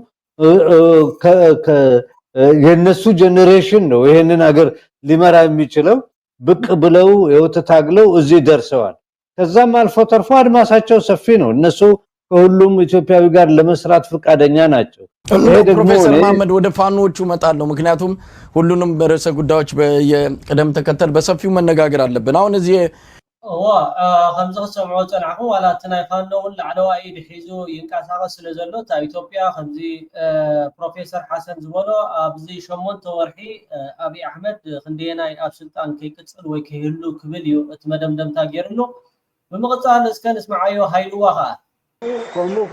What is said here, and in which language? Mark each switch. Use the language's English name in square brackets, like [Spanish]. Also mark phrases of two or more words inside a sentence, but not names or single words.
[Amharic] የነሱ ጄኔሬሽን ነው ይሄንን ሀገር ሊመራ የሚችለው ብቅ ብለው የወተታግለው እዚህ ደርሰዋል። ከዛም አልፎ ተርፎ አድማሳቸው ሰፊ ነው። እነሱ ከሁሉም ኢትዮጵያዊ ጋር ለመስራት ፈቃደኛ ናቸው። ፕሮፌሰር መሐመድ ወደ ፋኖቹ መጣለው ምክንያቱም ሁሉንም በርዕሰ ጉዳዮች በየቀደም ተከተል በሰፊው መነጋገር አለብን። አሁን እዚህ [Tigrinya] ከምዚ ሰምዖ ጸናዕኹም ዋላ እቲ ናይ ፋኖ እውን ላዕለዋ ኢድ ሒዙ ይንቀሳቐስ ስለ ዘሎ ኣብ ኢትዮጵያ ከምዚ ፕሮፌሰር ሓሰን ዝበሎ ኣብዚ 8 ወርሒ ኣብይ ኣሕመድ ክንደየናይ ኣብ ስልጣን ከይቅፅል ወይ ከይህሉ ክብል እዩ እቲ መደምደምታ ገይሩሉ ብምቕፃል እስከ ንስማዓዮ ሃይልዋ ከዓ